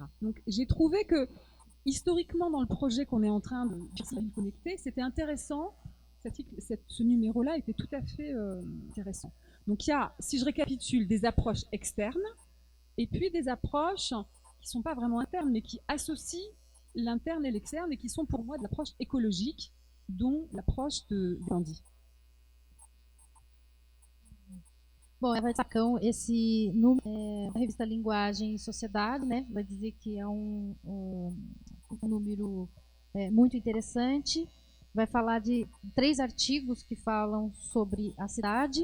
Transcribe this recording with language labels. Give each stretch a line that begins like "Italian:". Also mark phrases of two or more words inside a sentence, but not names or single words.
French: Donc j'ai trouvé que, historiquement, dans le projet qu'on est en train de connecter, c'était intéressant, ce numéro-là était tout à fait intéressant. Donc il y a, si je récapitule, des approches externes, et puis des approches qui ne sont pas vraiment internes, mais qui associent l'interne et l'externe, et qui sont pour moi de l'approche écologique, dont l'approche de Gandhi.
Portuguese: Bom, ela vai destacar esse número da revista Linguagem e Sociedade, né? Vai dizer que é um número muito interessante. Vai falar de 3 artigos que falam sobre a cidade.